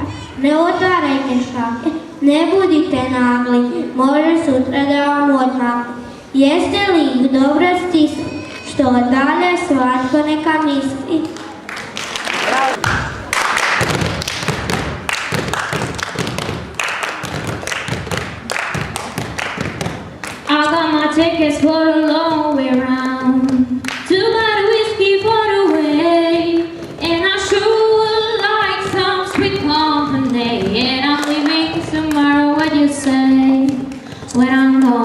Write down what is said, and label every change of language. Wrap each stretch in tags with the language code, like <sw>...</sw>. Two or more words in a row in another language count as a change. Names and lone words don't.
<hr>Ne otvarajte šake, ne budite nagli, može sutra da vam odmakne. Jeste li ih dobro stisli? Što dalje svatko neka misli.</hr> <en>I got my tickets for a long way round, 2 bottle whiskey for the way, and I sure would like some sweet company, and I'm leaving tomorrow, what you say, when I'm</en>